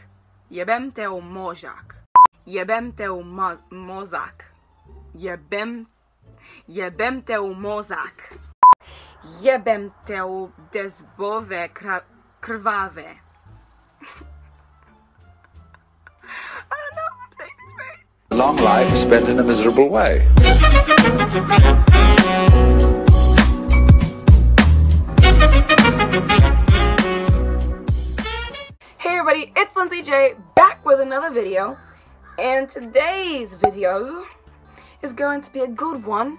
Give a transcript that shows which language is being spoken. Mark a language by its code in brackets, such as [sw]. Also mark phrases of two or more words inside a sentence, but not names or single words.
[sr] Jebem te u mozak. Jebem te u mozak. Jebem te u mozak. Jebem te u dezbove krvave. [en] I don't know if I'm saying this right. Long life spent in a miserable way. Hey everybody, it's Lindsay J back with another video, and today's video is going to be a good one.